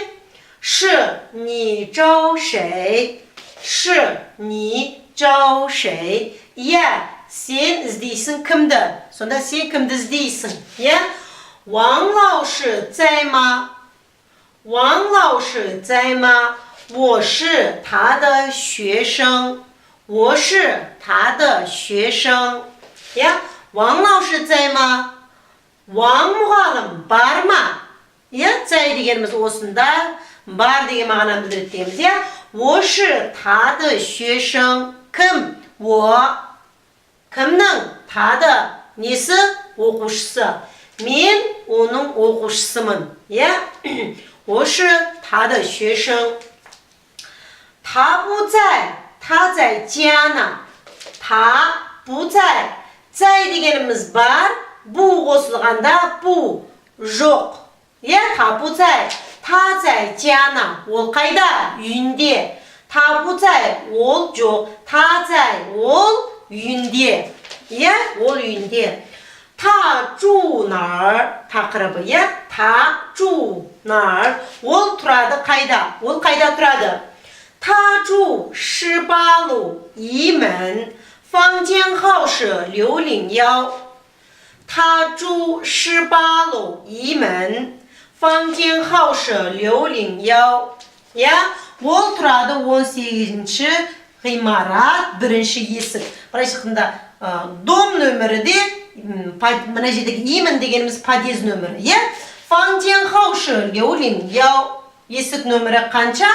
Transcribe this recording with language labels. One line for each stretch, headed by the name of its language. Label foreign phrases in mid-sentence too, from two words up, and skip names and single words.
Chinese: 是，你找谁. 是，你找谁.
Kazakh: Сен іздейсің кімді? Сонда сен кімді іздейсің?
Chinese: 王老师在吗？王老师在吗? 我是他的学生。我是他的学生。王老师在吗?
Kazakh: Ваң мұғалім бар ма? Цай дегеніміз осында, бар деген мағынаны білдіреді дейміз.
Chinese: 我是他的学生。кім?
Kazakh: 我 кімнің? Тады несі? Оқушысы. Мен оның оқушысымын.
Chinese: 我是他的学生。他不在，他在家呢。他不在。
Kazakh: 在 дегеніміз бар, бұ қосылғанда бұ жоқ.
Chinese: 他不在，他在家呢.
Kazakh: Ол қайда? Үйінде.
Chinese: 他不在,
Kazakh: ол жоқ.
Chinese: 他在,
Kazakh: ол үйінде. Ол үйінде.
Chinese: 他住哪儿? Тақырыбы. 他住哪儿?
Kazakh: Ол тұрады қайда? Ол қайда тұрады?
Chinese: 他住18路一门，房间号是601。他住18路一门，房间号是 601。
Kazakh: Ол тұрады 18-ші ғимарат, бірінші есік. Бірінші қында дом нөмірі де, мұна жердегі имен дегеніміз подъезд нөмірі.
Chinese: 房间号是601.
Kazakh: Есік нөмірі қанша?